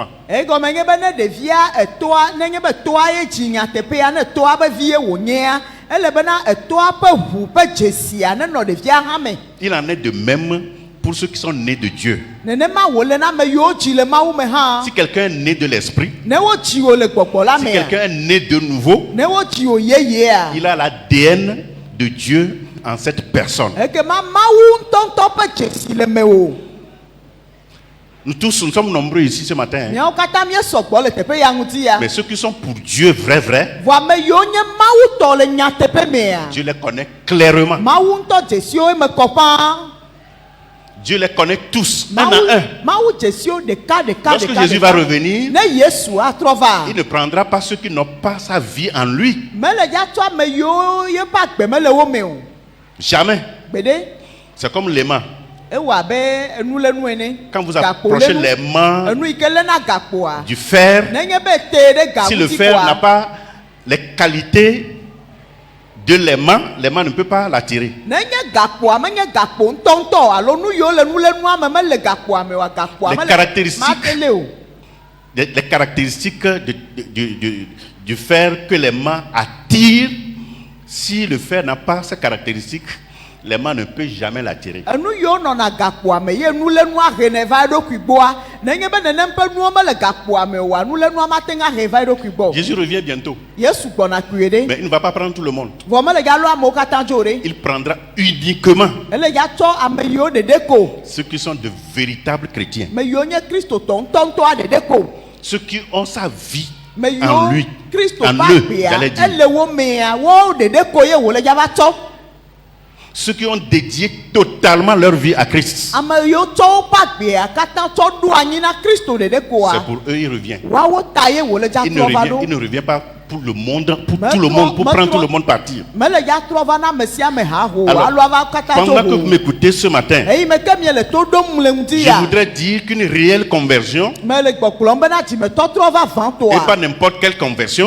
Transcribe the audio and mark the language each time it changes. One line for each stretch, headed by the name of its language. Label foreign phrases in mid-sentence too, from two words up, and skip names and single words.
Ewe: Egɔme nye be ne ɖevia etoa nenye be toa ye dzi nyateƒea ne toa be vie wònyea, ele bena etoa ƒe ʋu ƒe dzesia nenɔ ɖevia hã me.
French: Il en est de même pour ceux qui sont nés de Dieu.
Ewe: Nenema wòle na ame yiwo dzi le Mawu me hã.
French: Si quelqu'un est né de l'esprit,
Ewe: Ne wodzi wo le gbɔgbɔ la si mea,
French: quelqu'un est né de nouveau,
Ewe: ne wodzi wo yeyea,
French: il a l'ADN de Dieu en cette personne.
Ewe: ekema Mawu ŋutɔŋutɔ ƒe dzesi le me o.
French: Nous tous, nous sommes nombreux ici ce matin. Hein.
Ewe: Miawo katã miesɔgbɔ le teƒe ya ŋuti ya.
French: Mais ceux qui sont pour Dieu vrai,
Ewe: Vɔ ame yiwo nye Mawu tɔ le nyateƒe mea,
French: Dieu les connaît clairement.
Ewe: Mawu ŋutɔ dzesiwo me kɔ ƒãa.
French: Dieu les connaît tous, un à un.
Ewe: Mawu dzesiwo ɖeka ɖeka
French: Lorsque
Ewe: ɖeka.
French: Jésus va revenir,
Ewe: Ne Yesu atrɔ va,
French: il ne prendra pas ceux qui n'ont pas sa vie en lui.
Ewe: mele dza tsɔ ame yiwo yeƒe agbe mele wo me o.
French: Jamais.
Ewe: Gbeɖe,
French: C'est comme l'aimant.
Ewe: ewɔ abe enu le nu ene.
French: Quand vous
Ewe: Gakpo
French: approchez
Ewe: le nu.
French: l'aimant
Ewe: Enu yi ke lena gakpoa.
French: du fer,
Ewe: Nenye be te ɖe ga si le ŋuti
French: fer n'a
Ewe: koa,
French: pas les qualités de l'aimant, l'aimant ne peut pas l'attirer.
Ewe: nenye gakpoa menye gakpo ŋutɔŋutɔ alo nu yiwo le nua me mele gakpoa me wa gakpoa
French: Les
Ewe: mele
French: caractéristiques.
Ewe: matele o.
French: Les caractéristiques du fer que l'aimant attire, si le fer n'a pas ces caractéristiques, l'aimant ne peut jamais l'attirer.
Ewe: Enu yiwo nɔna gakpoa me ye nu le nua he ne va eɖokui gbɔa, nenye be nenem ƒe nuwo mele gakpoa me oa, nu le nua mate ŋu ahe va eɖokui gbɔ.
French: Jésus revient bientôt,
Ewe: Yesu gbɔna kpuie ɖe.
French: mais il ne va pas prendre tout le monde.
Ewe: Vɔ mele dza lɔ amewo katã dzo ɖe.
French: Il prendra uniquement
Ewe: Ele dza tsɔ ame yiwo ɖeɖe ko.
French: ceux qui sont de véritables chrétiens,
Ewe: Me yiwo nye kristotɔ ŋutɔŋutɔa ɖeɖe ko.
French: ceux qui ont sa vie
Ewe: Me
French: en
Ewe: yiwo
French: lui,
Ewe: Kristo
French: en
Ewe: ƒe
French: eux,
Ewe: agbea
French: j'allais dire.
Ewe: ele wo mea, wo ɖeɖe ko ye wòle dza va tsɔ.
French: Ceux qui ont dédié totalement leur vie à Christ.
Ewe: Ame yiwo tsɔ woƒe agbea katã tsɔ ɖo anyi na Kristo ɖeɖe
French: C'est
Ewe: koa,
French: pour eux il revient.
Ewe: woawo ta ye wòle dza
French: Il ne
Ewe: trɔ va
French: revient,
Ewe: ɖo.
French: il ne revient pas pour le monde, pour Mais tout le toi- monde, pour mais prendre toi- tout le monde partir.
Ewe: Mele dza trɔ va na ame sia ame haho,
French: Alors,
Ewe: alo ava katã tso
French: pendant que vous
Ewe: ho.
French: m'écoutez ce matin,
Ewe: Eyi me ke mie le to ɖom le ŋuti
French: je
Ewe: ya.
French: voudrais dire qu'une réelle conversion,
Ewe: Mele gbɔgblɔm bena dzimetɔ trɔ va vã
French: et pas
Ewe: toa.
French: n'importe quelle conversion,